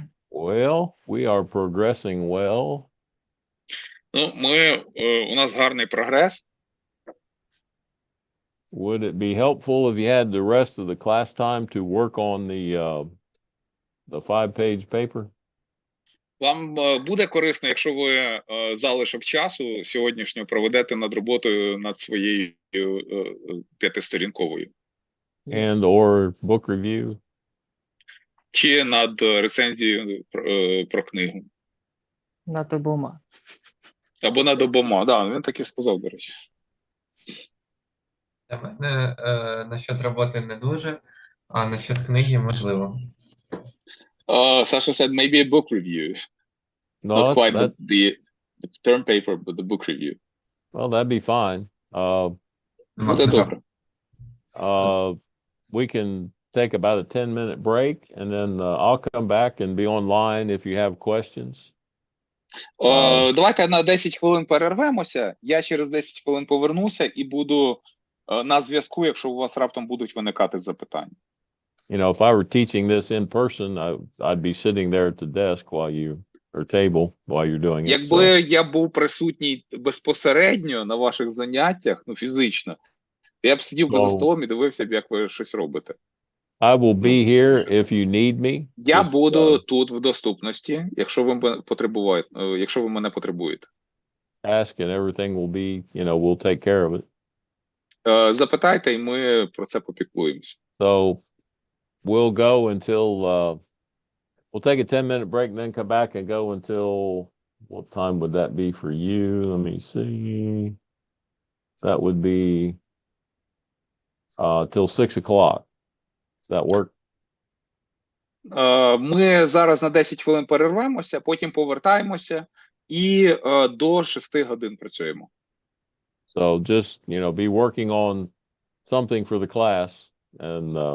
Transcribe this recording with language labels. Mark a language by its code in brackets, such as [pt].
[en] Well, we are progressing well. [uk] Ну, у нас гарний прогрес. [en] Would it be helpful if you had the rest of the class time to work on the 5-page paper? [uk] Вам буде корисно, якщо ви залишок часу сьогоднішнього проведете над роботою над своєю 5-сторінковою. [en] And or book review? [uk] Чи над рецензією про книгу. Над обома. Або над обома. Да, він так і сказав, до речі. Для мене насчет роботи не дуже, а насчет книги можливо. [en] Sasha said maybe a book review. No, Not quite that, the term paper, but the book review. well, that'd be fine. [uk] Буде добре. [en] We can take about a 10-minute break, and then I'll come back and be online if you have questions. [uk] Давайте на 10 хвилин перервемося. Я через 10 хвилин повернуся і буду на зв'язку, якщо у вас раптом будуть виникати запитання. [en] You know, if I were teaching this in person, I'd be sitting there at the desk while you, or table, while you're doing it. [uk] Якби я був присутній безпосередньо на ваших заняттях, ну, фізично, я б сидів би за столом і дивився б, як ви щось робите. [en] I will be here if you need me. [uk] Я [en] Just, [uk] буду тут в доступності, якщо ви мене потребуєте. [en] ask and everything will be, you know, we'll take care of it. [uk] Запитайте, і ми про це попіклуємося. [en] So we'll go until, we'll take a 10-minute break and then come back and go until, what time would that be for you? Let me see. That would be till 6 o'clock. Does that work? [uk] Ми зараз на 10 хвилин перервемося, потім повертаємося і до 6 годин працюємо. [en] So just, you know, be working on something for the class and